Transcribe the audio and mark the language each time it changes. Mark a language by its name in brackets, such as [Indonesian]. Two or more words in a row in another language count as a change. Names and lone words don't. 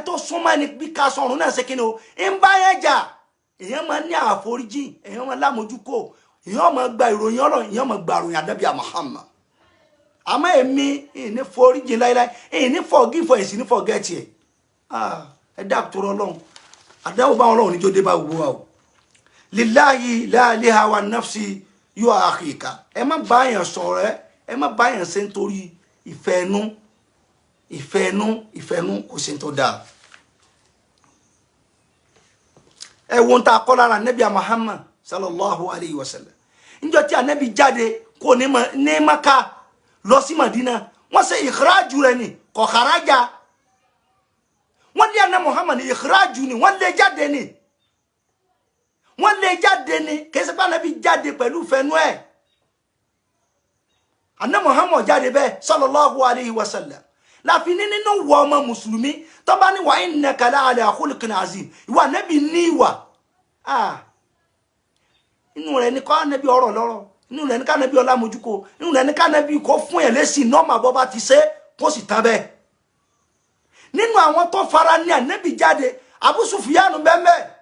[Yoruba] tó súnmọ́ ẹni bí ká sọ̀rùn náà ṣe kí ni o ń bá yẹn jà èyàn máa ní àforíjì èyàn máa lámójúkò èyàn máa gba ìròyìn ọ̀rọ̀ èyàn máa gba ìròyìn Ànábì Muhammad àmọ́ èmi ìní foríjì láíláí ìní forgive ẹ̀ sí ní forget ẹ̀ ẹ dákun Ọlọ́run àdáwò bá Ọlọ́run níjó dé bá gbogbo wa o [Arabic] لله لا إله ونفسي [Yoruba] yóò àkìkà ẹ má bá yẹn sọ̀rọ̀ ẹ má bá yẹn ṣe nítorí ìfẹ́nú kò sí tó dáa ẹ wo ta kọ́ lára Ànábì Muhammad [Arabic] صلى الله عليه وسلم [Yoruba] níjọ́ tí Ànábì jáde kò ní Maka lọ sí Madina wọ́n ṣe ìkìrájù rẹ̀ ni kò kharaja wọ́n lé Ànábì Muhammad ní ìkìrájù ni wọ́n lé jáde ni kì í ṣe pé Ànábì jáde pẹ̀lú fẹ́nu ẹ̀ Ànábì Muhammad jáde bẹ́ẹ̀ [Arabic] صلى الله عليه وسلم [Yoruba] láfi ní nínú wọ ọmọ mùsùlùmí tó bá ní wa [Arabic] إنك لعلى خلق عظيم [Yoruba] ìwà Ànábì ní ìwà inú rẹ̀ ní kọ́ Ànábì ọ̀rọ̀ lọ́rọ̀ inú rẹ̀ ní ká Ànábì ọlá mojúkò inú rẹ̀ ní ká Ànábì kó fún ẹ̀ lésì nọ́ọ̀mà bọ́ bá ti ṣe kó sì tán bẹ́ẹ̀ nínú àwọn tó fara ní Ànábì jáde Abu Sufyan bẹ́ẹ̀